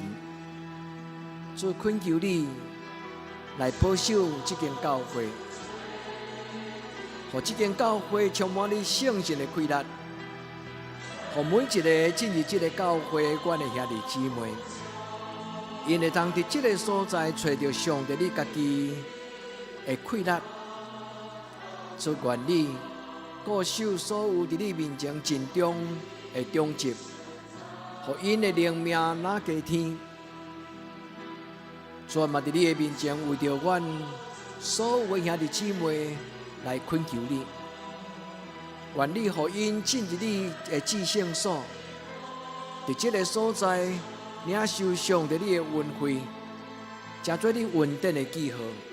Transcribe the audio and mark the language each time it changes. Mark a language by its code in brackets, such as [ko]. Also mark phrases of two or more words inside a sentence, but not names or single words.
[nan] 主恳求你来保守这间教会，让这间教会充满你圣神的气力，让每一个进入这个教会，阮的兄弟姊妹，因会当伫这个所在找到上帝你家己的气力。主愿你固守所有伫你面前尽忠的忠职，互因的灵命拿加天。主嘛伫你的面前，为着阮所有的兄弟姊妹来恳求你，愿你互因进入你的至圣所，伫这个所在领受上帝你的恩惠，成做你恩典的记号。